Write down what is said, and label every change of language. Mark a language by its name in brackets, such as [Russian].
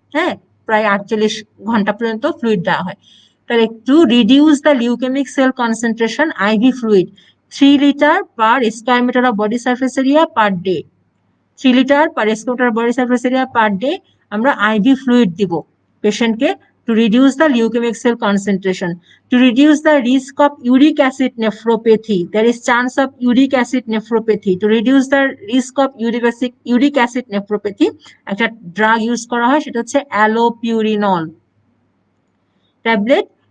[Bangla] হ্যাঁ, প্রায় 48 ঘন্টা পর্যন্ত ফ্লুইড দেওয়া হয়। তাহলে [English] to reduce the leukemic cell concentration, [Bangla] IV fluid 3 litre per square metre of body surface area per day. 3 litre per square metre body surface area per day আমরা IV fluid দিব পেশেন্টকে [English] to reduce the leukemic cell concentration, to reduce the risk of uric acid nephropathy. There is chance of uric acid nephropathy. To reduce the risk of uric acid nephropathy, [Bangla] একটা drug use করা হয়, সেটা হচ্ছে allopurinol tablet.